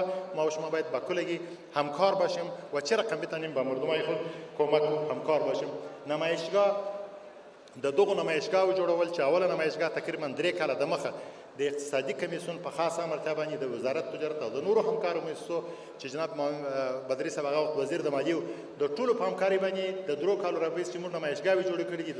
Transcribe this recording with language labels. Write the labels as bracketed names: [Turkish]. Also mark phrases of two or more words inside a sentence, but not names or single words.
[Persian] ما و شما باید با کلگی همکار باشیم و چه رقم بتانیم با مردمای خود کمک و همکار باشیم. [Pashto] نمایشگاه د دغه نمایشگاه جوړول چې اوله نمایشگاه تقریبا 3 کاله د مخه د اقتصادي کمیسیون په خاصه مرتبه باندې د وزارت تجارت او د نورو همکارو مؤسسو چې جناب بدري صاحب هغه وزیر د مالیې د ټولو په همکاري باندې د 3 کالو راپس چې موږ نمایشګاوې جوړې کړې دي.